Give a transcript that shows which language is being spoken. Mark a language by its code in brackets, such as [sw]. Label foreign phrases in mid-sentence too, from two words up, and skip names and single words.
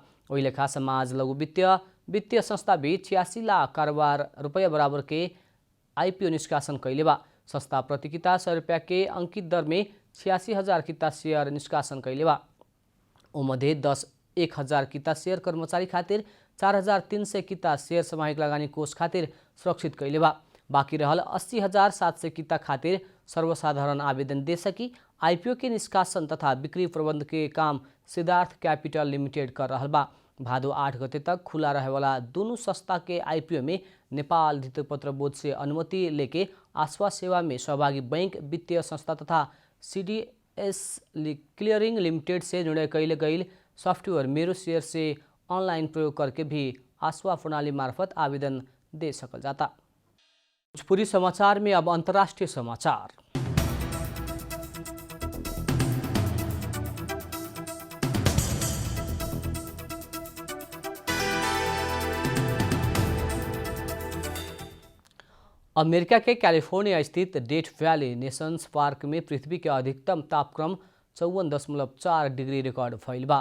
[bho] ओहि लेखा समाज लघु वित्तीय संस्था भी 86 लाख कारोबार रुपया बराबर के आईपीओ निष्कासन कैले बा। संस्था प्रति किता 100 रुपया के अंकित दर में 86,000 किता शेयर निष्कासन कैले बा। ओमध्ये 1,000 किता शेयर कर्मचारी खातिर 4,300 किता शेयर सामूहिक लगानी कोष खातिर सुरक्षित कैले बा। बाकी रहल 80,700 किता खातिर सर्वसाधारण आवेदन दे सकी। आईपीओ के निष्कासन तथा बिक्री प्रबंध के काम सिद्धार्थ कैपिटल लिमिटेड कर रहल बा। भादो 8 गते तक खुला रहे वाला दोनों संस्था के आईपीओ में नेपाल धितोपत्र बोर्ड से अनुमति लेके आश्वा सेवा में सहभागी बैंक, वित्तीय संस्था तथा सीडीएस क्लियरिंग लिमिटेड से निर्णय कैले गई सॉफ्टवेयर मेरो शेयर से ऑनलाइन प्रयोग करके भी आश्वा प्रणाली मार्फत आवेदन दे सकल जाता। भोजपुरी समाचार में अब अंतर्राष्ट्रीय समाचार। अमेरिका के कैलिफोर्निया स्थित डेथ वैली नेशंस पार्क में पृथ्वी के अधिकतम तापक्रम 54.4 डिग्री रिकॉर्ड भइल बा।